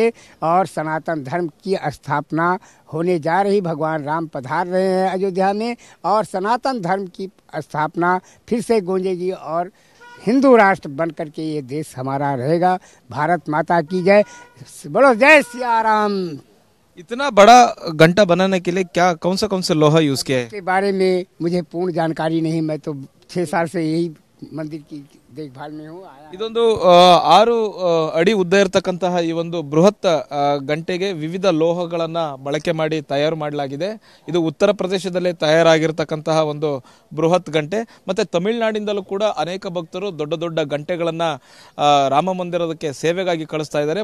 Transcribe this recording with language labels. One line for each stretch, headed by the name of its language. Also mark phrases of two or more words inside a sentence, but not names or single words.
Hindi: और सनातन धर्म की स्थापना होने जा रही, भगवान राम पधार रहे हैं अयोध्या में, और सनातन धर्म की स्थापना फिर से गूंजेगी और हिंदू राष्ट्र बन करके ये देश हमारा रहेगा। भारत माता की जय, बोलो जय सिया राम। इतना बड़ा घंटा बनाने के लिए कौन से लोहा यूज किया है? इसके बारे में मुझे पूर्ण जानकारी नहीं। मैं तो 6 साल से यही मंदिर की देखभाल में हूँ।
Kannada: ಇದೊಂದು 6 ಅಡಿ ಉದ್ದ ಇರತಕ್ಕಂತಹ ಈ ಒಂದು ಬೃಹತ್ ಗಂಟೆಗೆ ವಿವಿಧ ಲೋಹಗಳನ್ನ ಬಳಕೆ ಮಾಡಿ ತಯಾರು ಮಾಡಲಾಗಿದೆ. ಇದು ಉತ್ತರ ಪ್ರದೇಶದಲ್ಲಿ ತಯಾರಾಗಿರ್ತಕ್ಕಂತಹ ಒಂದು ಬೃಹತ್ ಗಂಟೆ. ಮತ್ತೆ ತಮಿಳುನಾಡಿಂದಲೂ ಕೂಡ ಅನೇಕ ಭಕ್ತರು ದೊಡ್ಡ ದೊಡ್ಡ ಗಂಟೆಗಳನ್ನ ರಾಮ ಮಂದಿರದಕ್ಕೆ ಸೇವೆಗಾಗಿ ಕಳಿಸ್ತಾ ಇದ್ದಾರೆ.